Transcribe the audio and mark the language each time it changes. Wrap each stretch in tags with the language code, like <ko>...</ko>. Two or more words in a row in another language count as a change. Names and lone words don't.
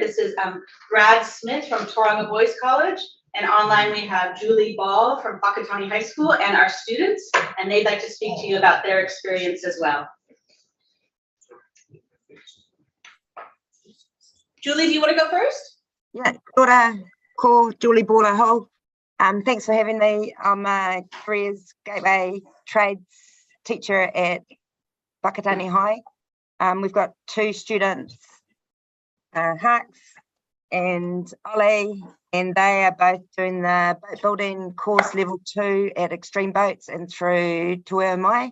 <en>This is Brad Smith from Tauranga Boys College, and online we have Julie Ball from Whakatane High School and our students, and they'd like to speak to you about their experience as well. Julie, do you want to go first? Yeah,</en> <mi>kia ora, ko Julie Ball ho.</mi> <en>Thanks for having me. I'm a careers gateway trades teacher at Whakatane High. We've got 2 students, Hux and Ollie, and they are both doing the boat building course level 2 at Extreme Boats and through Te Mai.</en>